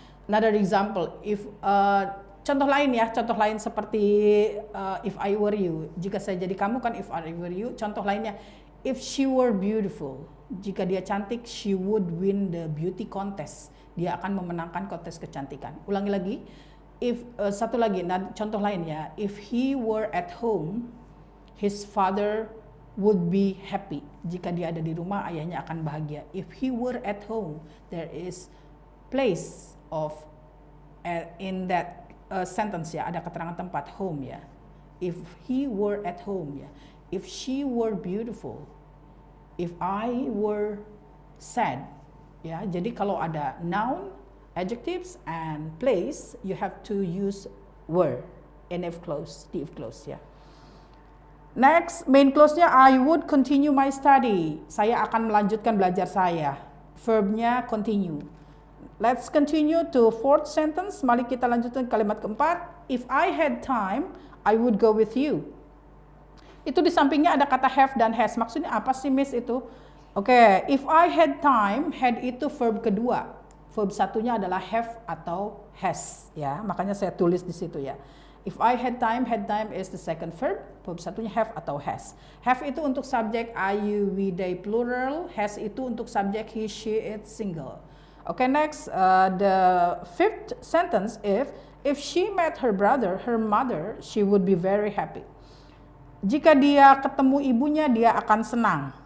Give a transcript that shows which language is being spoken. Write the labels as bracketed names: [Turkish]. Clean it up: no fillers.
[English] Another example, if [Indonesian] contoh lain ya, contoh lain seperti [English] if I were you. [Indonesian] Jika saya jadi kamu kan [English] if I were you. [Indonesian] Contoh lainnya, [English] if she were beautiful. [Indonesian] Jika dia cantik, [English] she would win the beauty contest. [Indonesian] Dia akan memenangkan kontes kecantikan. Ulangi lagi. If satu lagi, contoh lain ya. [English] If he were at home, his father would be happy. [Indonesian] Jika dia ada di rumah, ayahnya akan bahagia. [English] If he were at home, there is place of in that sentence ya. [Indonesian] Ada keterangan tempat [English] home ya. If he were at home ya. If she were beautiful. If I were sad. Ya, [Indonesian] jadi kalau ada [English] noun, adjectives and place, you have to use were in if clause, the if clause ya. Next, main clause-nya I would continue my study. [Indonesian] Saya akan melanjutkan belajar saya. Verbnya continue. [English] Let's continue to fourth sentence. [Indonesian] Mari kita lanjutkan kalimat keempat. [English] If I had time, I would go with you. [Indonesian] Itu di sampingnya ada kata [English] have dan has. [Indonesian] Maksudnya apa sih Miss itu? Oke, [English] if I had time, [Indonesian] had itu verb kedua. Verb satunya adalah have atau has ya. Makanya saya tulis di situ ya. [English] If I had time is the second verb. [Indonesian] Verb satunya have atau has. Have itu untuk subjek I, you, we, they plural. Has itu untuk subjek he, she, it single. [English] Okay, next the fifth sentence, if she met her brother, her mother, she would be very happy. [Indonesian] Jika dia ketemu ibunya, dia akan senang.